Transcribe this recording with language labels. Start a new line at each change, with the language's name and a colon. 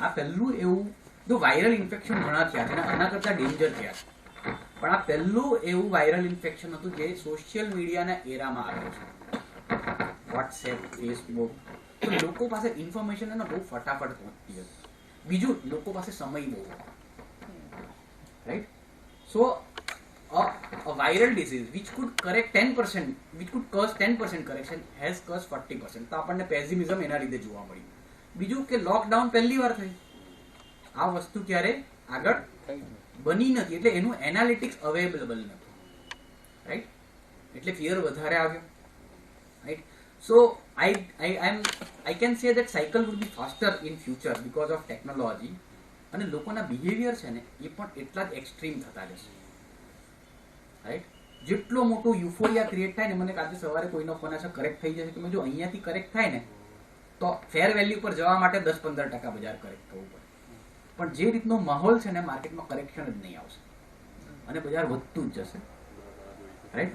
Gujarati: આ પહેલું એવું, જો વાયરલ ઇન્ફેક્શન ઘણા થયા છે અને આના કરતા ડેન્જર થયા છે, પણ આ પહેલું એવું વાયરલ ઇન્ફેક્શન હતું જે સોશિયલ મીડિયાના એરામાં આવ્યું છે. વોટ્સએપ, ફેસબુક, તો લોકો પાસે ઇન્ફોર્મેશન એને બહુ ફટાફટ પહોંચતી હતી. બીજું, લોકો પાસે સમય બહુ હતો, right?
English: So a viral disease which could correct 10%, which could cause 10% correction has caused 40%.
Gujarati: તો આપણને પેસિમિઝમ એના લીધે જોવા મળ્યું. બીજું કે લોકડાઉન પહેલી વાર થઈ, આ વસ્તુ ક્યારે આગળ બની નથી, એટલે એનું એનાલિટિક્સ અવેલેબલ નથી, રાઈટ? એટલે ફિયર વધારે આવ્યો, right?
English: So I can say that cycle would be faster in future because of technology,
Gujarati: અને લોકોના બિહેવિયર છે ને એ પણ એટલા જ એક્સ્ટ્રીમ થતા જશે, રાઈટ? જેટલો મોટો યુફોરિયા ક્રિએટ થાય ને, મને કાલે સવારે કોઈનો ફોન આવશે કરેક્ટ થઈ જશે, કે જો અહીંયાથી કરેક્ટ થાય ને તો ફેર વેલ્યુ પર જવા માટે 10-15% બજાર કરેક્ટ થવું પડે. પણ જે રીતનો માહોલ છે ને માર્કેટમાં કરેક્શન જ નહીં આવશે અને બજાર વધતું જ જશે, રાઈટ?